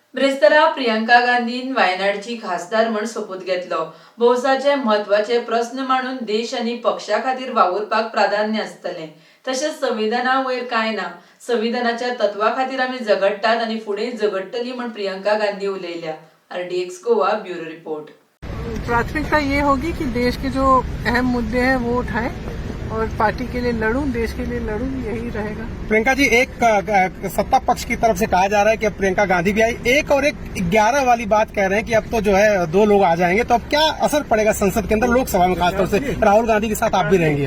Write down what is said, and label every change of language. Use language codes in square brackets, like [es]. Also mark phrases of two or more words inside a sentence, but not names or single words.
[kok] ब्रेस्तारा प्रियंका गांधीन वायनाडची खासदार म्हण सोपूत घेतलो. भौसाचे म्हत्वाचे प्रश्न मांडून देश आनी पक्षा खातीर वावुरपाक प्राधान्य आसतलें. तशेंच संविधाना वयर कांय ना. संविधानाच्या तत्वा खातीर आमी झगडटात आनी फुडेंय झगडटलीं म्हण प्रियंका गांधी उलयल्या. RDX गोवा [en] bureau report. [hi] प्राथमिकता ये होगी कि देश के जो अहम मुद्दे हैं वो उठाएं और पार्टी के लिए लड़ूं, देश के लिए लड़ूं, यही रहेगा। प्रियंका जी, एक सत्ता पक्ष की तरफ से कहा जा रहा है कि अब प्रियंका गांधी भी आई, एक और एक 11 वाली बात कह रहे हैं कि अब तो जो है 2 लोग आ जाएंगे, तो अब क्या असर पड़ेगा संसद के अंदर, लोकसभा में खासतौर से राहुल गांधी के साथ आप भी रहेंगे?